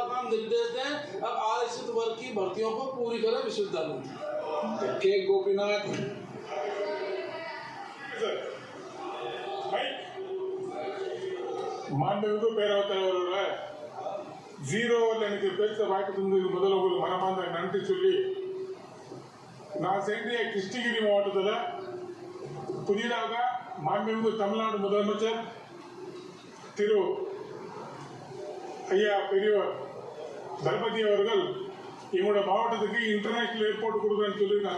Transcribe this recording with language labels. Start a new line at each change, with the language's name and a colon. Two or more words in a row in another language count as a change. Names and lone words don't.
Hindi: निर्देश दें अब आरक्षित वर्ग की भर्तियों को पूरी करें विश्वविद्यालय में। के गोपीनाथ
Tamil: மாண்புமிகு பேரவைத் தலைவரோட ஜீரோவில் எனக்கு பேச வாய்ப்பு தந்ததுக்கு முதல்ல உங்களுக்கு மனமார்ந்த நன்றி சொல்லி, நான் சென்ற கிருஷ்ணகிரி மாவட்டத்தில் புதிதாக மாண்புமிகு தமிழ்நாடு முதலமைச்சர் திரு ஐயா பெரியவர் தளபதி அவர்கள் எங்களோட மாவட்டத்துக்கு
English: international airport
Tamil: கொடுக்குறேன்னு சொல்லியிருக்காங்க.